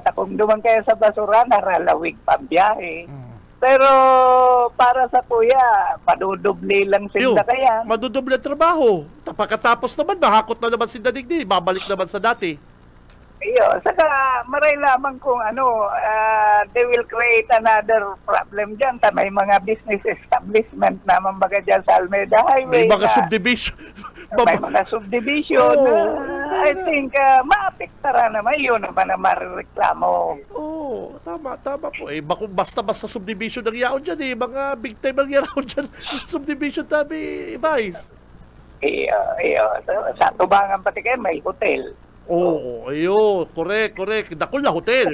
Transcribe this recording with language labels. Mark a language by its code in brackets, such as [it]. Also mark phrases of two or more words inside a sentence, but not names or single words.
[bik] Kung duman kaya sa basura, naralawig pambiyahe. Pero para sa kuya, madudubli lang sinda kaya. Madudubli trabaho. Pagkatapos naman, mahakot na naman sinda digdi. Babalik naman sa dati. Iyo, saka maray lamang kung [en] they will create another problem [bik] dyan. May mga [en] business establishment [bik] naman baga dyan sa Almeda Highway. May mga subdivision. May mga subdivision. [en] I think [bik] maapektará naman yun naman na marireklamo. Tama po. Basta subdivision ng yaon dyan eh. Mga [en] big time [bik] ang yaon dyan. Subdivision tabi, Vice. Iyo. Sa Tubangan pati kayo may hotel. Correct. Dakol na hotel.